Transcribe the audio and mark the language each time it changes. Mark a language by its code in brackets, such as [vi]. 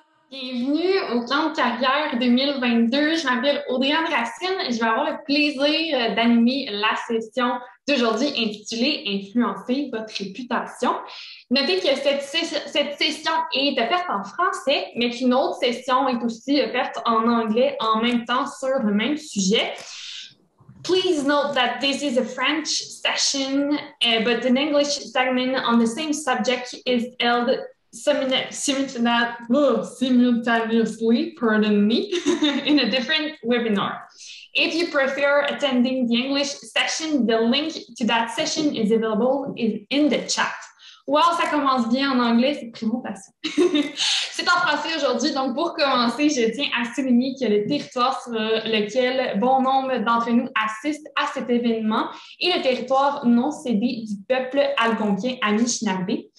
[fr] Bienvenue au plan de carrière 2022. Je m'appelle Audriane Racine et je vais avoir le plaisir d'animer la session d'aujourd'hui intitulée Influencer votre réputation. Notez que cette session est offerte en français, mais qu'une autre session est aussi offerte en anglais en même temps sur le même sujet. [en] Please note that this is a French session, but an English segment on the same subject is held simultaneously, pardon me, in a different webinar. If you prefer attending the English session, the link to that session is available in the chat. [fr] Wow, ça commence bien en anglais, c'est présentation. C'est en français aujourd'hui, donc pour commencer, je tiens à souligner que le territoire sur lequel bon nombre d'entre nous assistent à cet événement est le territoire non cédé du peuple algonquin Anishinaabe.